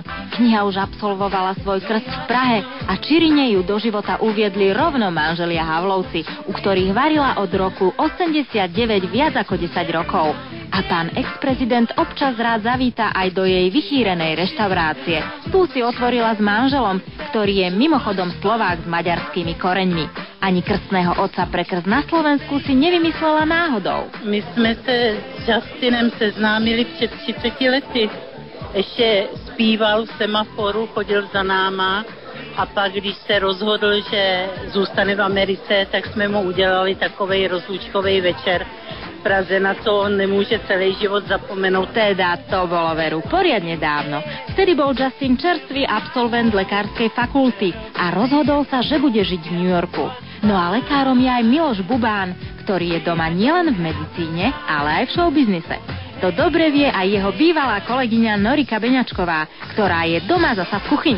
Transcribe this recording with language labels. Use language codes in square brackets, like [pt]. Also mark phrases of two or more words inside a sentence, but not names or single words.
[sk] Kniha už absolvovala svoj krst v Prahe a Čirine ju do života uviedli rovno manželia Havlovci, u ktorých varila od roku 89 viac ako 10 rokov. A pán ex-prezident občas rád zavíta aj do jej vychýrenej reštaurácie. Tu si otvorila s manželom, ktorý je mimochodom Slovák s maďarskými koreňmi. Ani krstného otca pre krst na Slovensku si nevymyslela náhodou. [cs] My jsme se s Justinem seznámili před 30 lety. Ještě zpíval v Semaforu, chodil za náma a pak, když se rozhodl, že zůstane v Americe, tak jsme mu udělali takovej rozlúčkovej večer v Praze, na co on nemůže celý život zapomenout. [sk] Teda to bolo veru poriadne dávno. Vtedy bol Justin čerstvý absolvent lekárskej fakulty a rozhodol sa, že bude žiť v New Yorku. No a lekárom je aj Miloš Bubán, ktorý je doma nielen v medicíne, ale aj v showbiznise. To dobre vie aj jeho bývalá kolegyňa Norika Beňačková, ktorá je doma zasa v kuchyni.